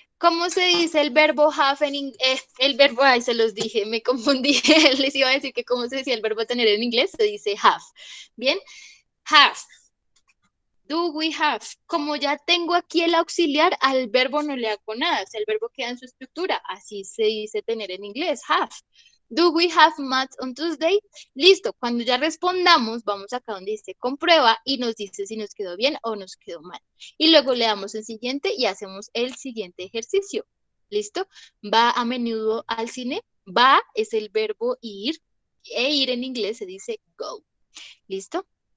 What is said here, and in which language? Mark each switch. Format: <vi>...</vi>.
<es>¿Cómo se dice el verbo have en inglés? El verbo, ay, se los dije, me confundí. Les iba a decir que cómo se decía el verbo tener en inglés, se dice have. Bien, have.</es> <en>Do we have?</en> <es>Como ya tengo aquí el auxiliar, al verbo no le hago nada. O sea, el verbo queda en su estructura. Así se dice tener en inglés, have.</es> <en>Do we have math on Tuesday?</en> <es>Listo, cuando ya respondamos, vamos acá donde dice comprueba y nos dice si nos quedó bien o nos quedó mal. Y luego le damos el siguiente y hacemos el siguiente ejercicio. ¿Listo? Va a menudo al cine. Va es el verbo ir, e ir en inglés se dice go. ¿Listo?</es>